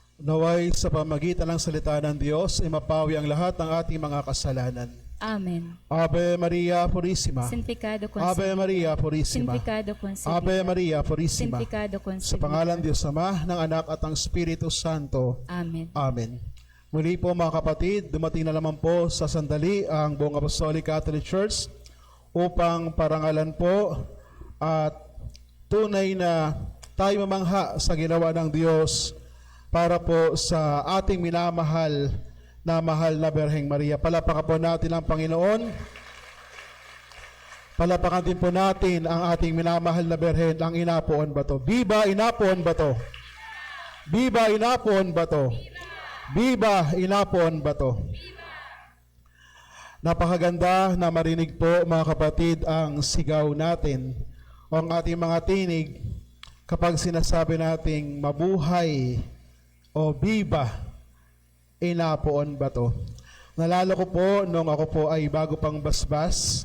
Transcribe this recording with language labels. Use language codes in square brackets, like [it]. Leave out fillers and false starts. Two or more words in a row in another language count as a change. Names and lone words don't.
[tl] Naway sa pamagitan ng salita ng Diyos ay mapawi ang lahat ng ating mga kasalanan. Amen. [es] Ave Maria Purísima. Santificado Ave Maria Purísima. Santificado Ave Maria Purísima. Santificado [tl] Sa pangalan ng Diyos Ama, ng Anak at ng Espiritu Santo. Amen. Amen. Muli po mga kapatid, dumating na naman po sa sandali ang buong Apostolic Catholic Church upang parangalan po at tunay na tayo mamangha sa ginawa ng Diyos para po sa ating minamahal na mahal na Birheng Maria. Palapakan po natin ang Panginoon. Palapakan din po natin ang ating minamahal na Birhen, ang Inapoon Bato. Viva Inapoon Bato! Viva Inapoon Bato! Viva Inapoon Bato! Napakaganda na marinig po mga kapatid ang sigaw natin o ang ating mga tinig kapag sinasabi nating mabuhay o Viva Inapoon Bato. Nalala ko po nung ako po ay bago pang basbas.